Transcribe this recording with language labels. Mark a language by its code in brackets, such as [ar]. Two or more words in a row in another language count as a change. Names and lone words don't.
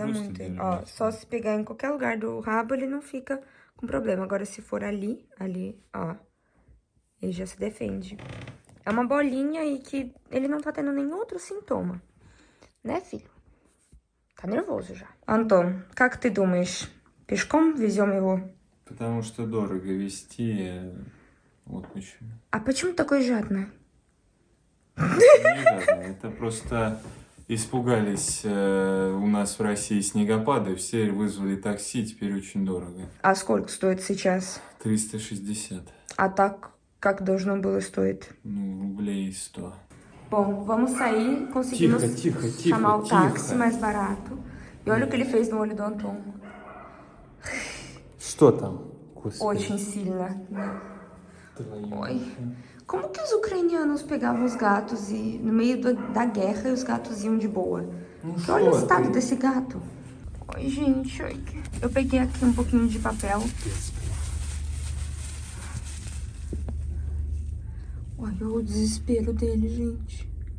[pt] Esse muito ele. [ru] просто [pt] Ó, só se pegar em qualquer lugar do rabo, ele não fica com problema. Agora, se for ali, ó, ele já se defende. É uma bolinha aí que ele não tá tendo nenhum outro sintoma. Né, filho? Tá nervoso já. [ru] Антон, как ты думаешь, пешком везем его? Потому что дорого везти, вот почему. А почему такой жадный? Не жадно, это просто испугались у нас в России снегопады, все вызвали такси, теперь очень дорого. А сколько стоит сейчас? 360. А так, как должно было стоить? Ну, рублей 100. [pt] Bom, vamos sair, conseguimos chamar o táxi mais barato. E olha o que ele fez no olho do Anton. [ru] Что там? Очень сильно. [pt] Oi. Como que os ucranianos pegavam os gatos e no meio da guerra e os gatos iam de boa? Porque olha o estado desse gato. Oi, gente. Oi. Eu peguei aqui um pouquinho de papel. Olha o desespero dele, gente.